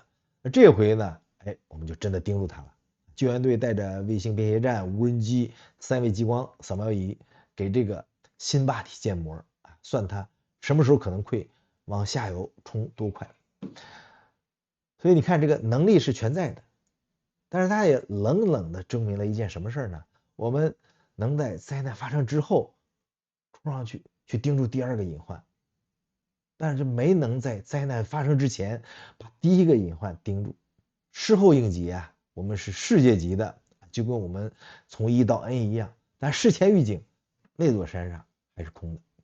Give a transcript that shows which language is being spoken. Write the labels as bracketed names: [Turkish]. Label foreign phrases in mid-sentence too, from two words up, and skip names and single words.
[Chinese] 那這回呢，我們就真的盯住它了。救援隊帶着衛星便攜站、無人機、3維激光掃描儀，給這個新壩體建模啊，算它什麼時候可能潰，往下游衝多快。所以你看，這個能力是全在的，但是它也冷冷的證明了一件什麼事呢？我們能在災難發生之後衝上去盯住第2個隱患，但是沒能在災難發生之前把第1個隱患盯住。事後應急啊，我們是世界級的，就跟我們從 E 到 N 一樣，但事前預警那座山上還是空的。